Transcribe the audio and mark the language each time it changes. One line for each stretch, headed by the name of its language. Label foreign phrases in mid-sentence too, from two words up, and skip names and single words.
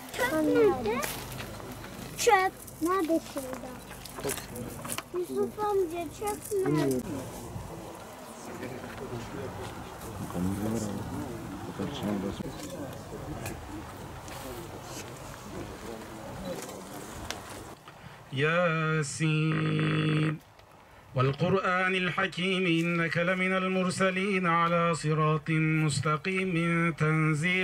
Turkish: Nerede? Çöp. Nerede şurada? Yusuf amca çöp nerede?
Arabic: ياسين والقرآن الحكيم إنك لمن المرسلين على صراط مستقيم تنزيل